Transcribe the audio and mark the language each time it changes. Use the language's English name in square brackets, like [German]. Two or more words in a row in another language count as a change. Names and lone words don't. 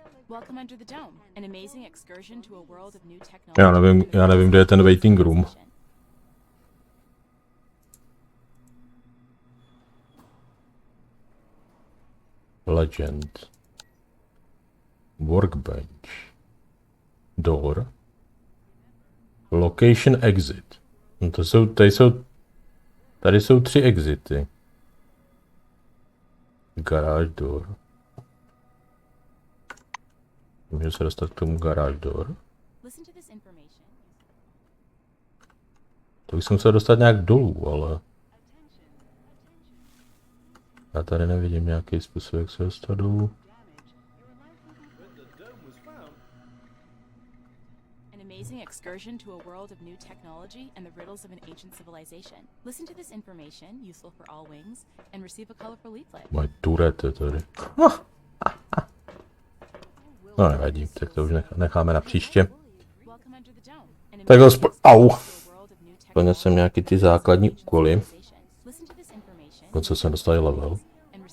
[English] Welcome under the dome, an amazing excursion to a world of new technology. [Czech] Já nevím, kde je ten [English] waiting room. [Czech] Legend. [English] Workbench. Door. Location exit. [Czech] No to jsou, tady jsou 3 exity. [English] Garage door. [Czech] Můžu se dostat k tomu [English] garage door. [Czech] To bych se musel dostat nějak dolů, ale... Já tady nevidím nějaký způsob, jak se dostat dolů. [English] Amazing excursion to a world of new technology and the riddles of an ancient civilization. Listen to this information, useful for all wings, and receive a colorful leaflet. [Czech] Mají turety tady. No nevadí, tak to už necháme na příště. Tak au! Splnil jsem nějaký ty základní úkoly. Po co jsem dostal level.